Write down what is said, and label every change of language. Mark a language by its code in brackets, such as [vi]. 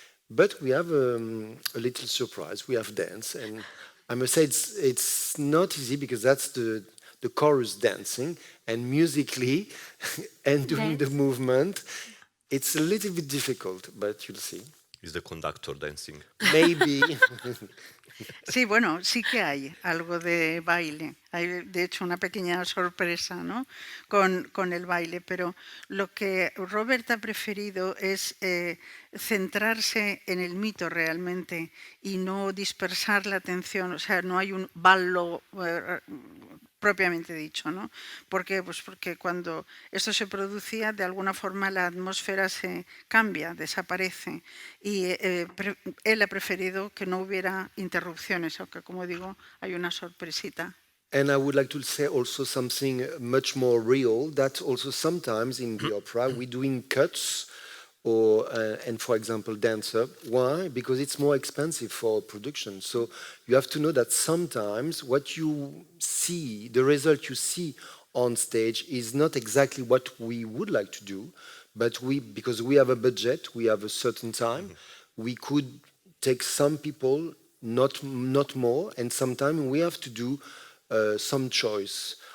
[en] But we have a little surprise. We have dance, and I must say it's not easy because that's the chorus dancing, and musically and doing the movement, it's a little bit difficult, but you'll see. Is the conductor dancing? Maybe. [es] Sí, bueno, sí que hay algo de baile. Hay, de hecho, una pequeña sorpresa, ¿no? con el baile, pero lo que Robert ha preferido es centrarse en el mito realmente y no dispersar la atención. O sea, no hay un ballo propiamente dicho, ¿no? ¿Por qué? Pues porque cuando esto se producía, de alguna forma la atmósfera se cambia, desaparece. Y él ha preferido que no hubiera interrupciones, aunque, como digo, hay una sorpresita. [en] And I would like to say also something much more real, that also sometimes in the opera we're doing cuts or and for example dancer. Why? Because it's more expensive for production. So you have to know that sometimes what you see, the result you see on stage is not exactly what we would like to do, but because we have a budget, we have a certain time, we could take some people, not more, and sometimes we have to do some choice.